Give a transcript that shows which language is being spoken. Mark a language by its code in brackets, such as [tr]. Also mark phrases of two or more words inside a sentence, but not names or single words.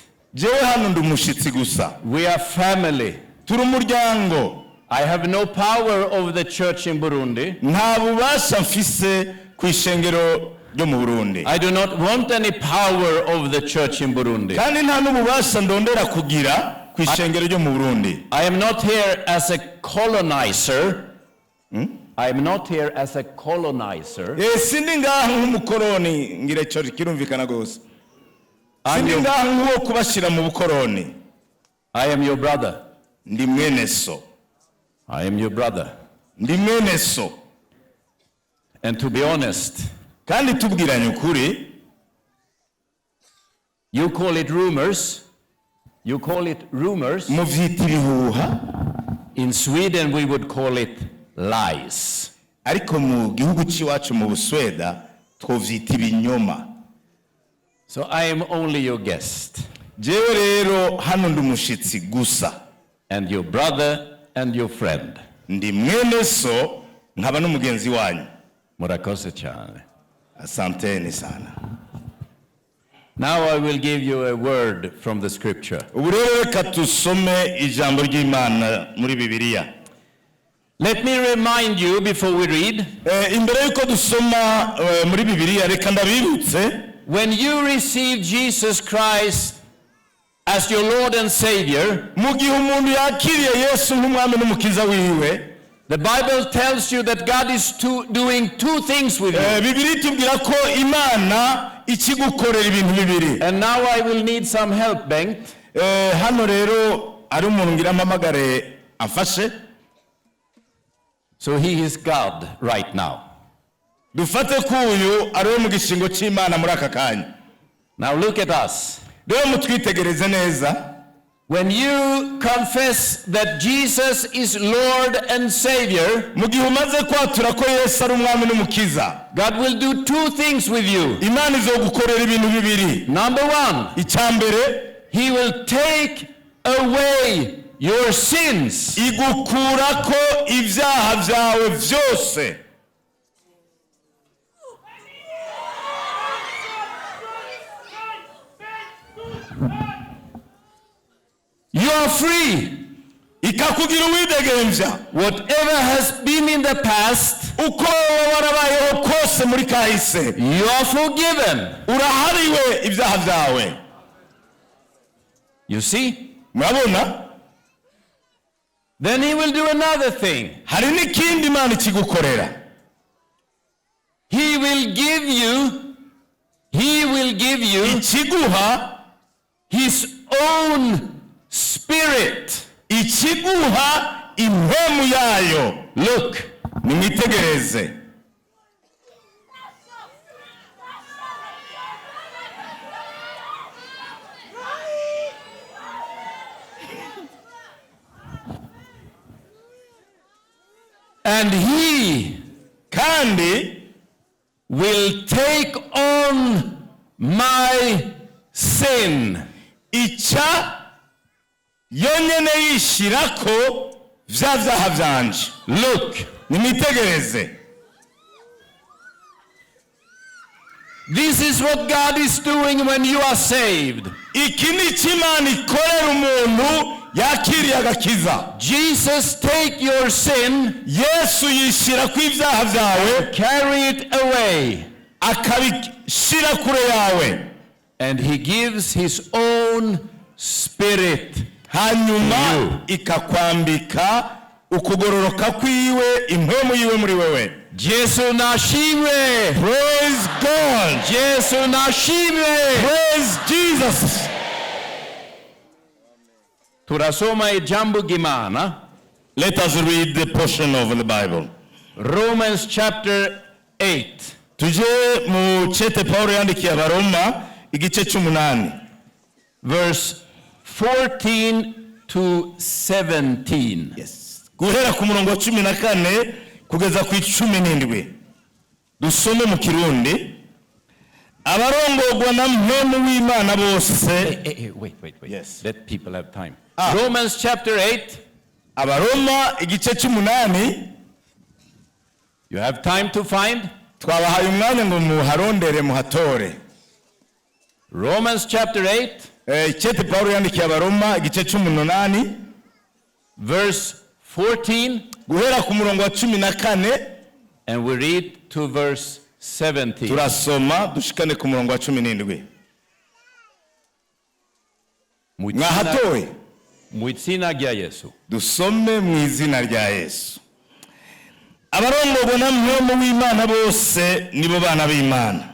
[rn] jewe hano ndi umushitsi gusa. [en] We are family. [rn] turi umuryango. [en] I have no power over the church in Burundi. [rn] nta bubasha mfise ku ishengero ryo mu Burundi. [en] I do not want any power over the church in Burundi. [rn] kandi nta n'ububasha ndondera kugira ku ishengero ryo mu Burundi. [en] I am not here as a colonizer. I am not here as a colonizer. [rn] sindi ngaha nk'umukoroni, ngira ico kirumvikana gose. sindi ngaha nk'uwo kubashira mu bukoroni. [en] I am your brother. [rn] ndi mwene so. [en] I am your brother. [rn] ndi mwene so. [en] And to be honest, [rn] kandi tubwiranye ukuri, [en] you call it rumors. You call it rumors. [rn] muvyita ibihuha, [en] In Sweden, we would call it lies. [rn] ariko mu gihugu c'iwacu mu Busweda twovyita ibinyoma. [en] So I am only your guest [rn] jewe rero hano ndi umushitsi gusa, [en] and your brother and your friend. [rn] ndi mwene so nkaba n'umugenzi wanyu. Murakoze cyane. [sw] asanteni sana. [en] Now I will give you a word from the scripture. [rn] ubu rero reka tusome ijambo ry'Imana muri Bibiliya. [en] Let me remind you before we read, [rn] imbere yuko dusoma muri Bibiliya reka ndabibutse, [en] when you receive Jesus Christ as your Lord and Savior, [rn] mu gihe umuntu yakiriye Yesu nk'umwami n'umukiza wiwe, [en] the Bible tells you that God is doing two things with you. [rn] Bibiliya itubwira ko Imana ikigukorera ibintu bibiri. [en] And now I will need some help, Bengt. [rn] hano rero ari umuntu ngira amamagare amfashe. [en] So he is God right now. [rn] dufate ko uyu ari we mu gishingo c'Imana muri aka kanya. [en] Now look at us. [rn] rero mutwitegereze neza. [en] When you confess that Jesus is Lord and Savior, [rn] mu gihe umaze kwatura ko Yesu ari umwami n'umukiza, [en] God will do two things with you. [rn] Imana izogukorera ibintu bibiri. [en] Number one, [rn] Icyambere, [en] He will take away your sins. [rn] igukurako ibyaha byawe byose. [en] You are free. [rn] Ikakugira uwidegembya. [en] Whatever has been in the past, [rn] Uko warabayeho kose muri kahise, [en] you are forgiven. [rn] urahariwe ibyaha byawe. [en] You see? [rn] Murabona? [en] Then He will do another thing. [rn] Hari n'ikindi Imana ikigukorera. [en] He will give you [rn] Ikiguha, [en] His own Spirit. [rn] ikiguha impemu yayo. [en] Look, [rn] Nimwitegereze. [en] and He [rn] Kandi [en] will take on my sin. [rn] ica yonyene yishirako vya vyaha vyanje. [en] Look, [rn] Nimwitegereze. [en] this is what God is doing when you are saved. [rn] Iki ni cyo Imana ikorera umuntu yakiriye agakiza. [en] Jesus take your sin, [rn] Yesu yishirako ibyaha vyawe, [en] carry it away, [rn] akabishira kure yawe, [en] and He gives His own Spirit. [rn] hanyuma ikakwambika ukugororoka kwiwe, impemu yiwe muri wewe. Yesu nashimwe. [en] Praise God. [rn] Yesu nashimwe. [en] Praise Jesus. [rn] Turasoma ijambo gimana. [en] Let us read the portion of the Bible. Romans chapter 8. [rn] Tuje mu cete Paulo yandikiye Abaroma igice cy'umunani. [en] Verse 14 to 17. Yes. [rn] Guhera ku murongo wa 14 kugeza ku 17. Dusome mu Kirundi. Abarongorwa na mpemu w'Imana bose. [en] Wait. Yes. Let people have time. Ah. Romans chapter 8. [rn] Abaroma igice cy'umunani. [en] You have time to find? [rn] Twabahaye umwanya ngo muharondere muhatore. [en] Romans chapter 8. [rn] Cete Paulo yandikiye Abaroma igice cy'umunani. [en] Verse 14. [rn] Guhera ku murongo wa 14. [en] And we read to verse 17. [rn] Turasoma dushikane ku murongo wa 17. Mwahatowe. Mu izina rya Yesu. Dusome mu izina rya Yesu. Abarongorwa na mpemu w'Imana bose nibo bana b'Imana.